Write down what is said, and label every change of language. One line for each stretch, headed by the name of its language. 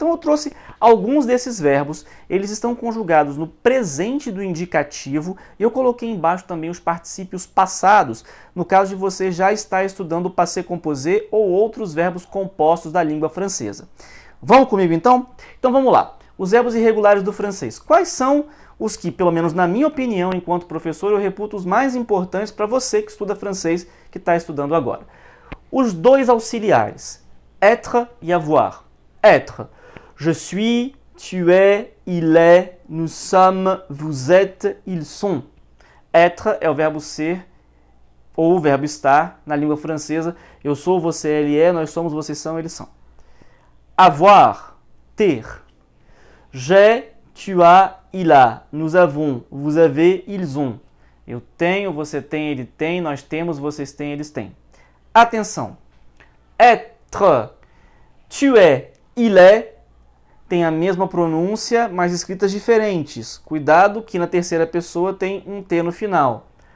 Portuguese: Então eu trouxe alguns desses verbos, eles estão conjugados no presente do indicativo e eu coloquei embaixo também os particípios passados, no caso de você já estar estudando o passé composé ou outros verbos compostos da língua francesa. Vamos comigo então? Então vamos lá. Os verbos irregulares do francês. Quais são os que, pelo menos na minha opinião, enquanto professor, eu reputo os mais importantes para você que estuda francês, que está estudando agora? Os dois auxiliares, être e avoir.
French: Être, je suis, tu es, il est, nous sommes, vous êtes, ils sont.
Portuguese: Être é o verbo ser ou o verbo estar na língua francesa. Eu sou, você, ele é, nós somos, vocês são, eles são.
French: Avoir, ter. J'ai, tu as, il a. Nous avons, vous avez, ils ont.
Portuguese: Eu tenho, você tem, ele tem, nós temos, vocês têm, eles têm. Atenção!
French: Être, tu es, il est,
Portuguese: tem a mesma pronúncia, mas escritas diferentes. Cuidado que na terceira pessoa tem um T no final.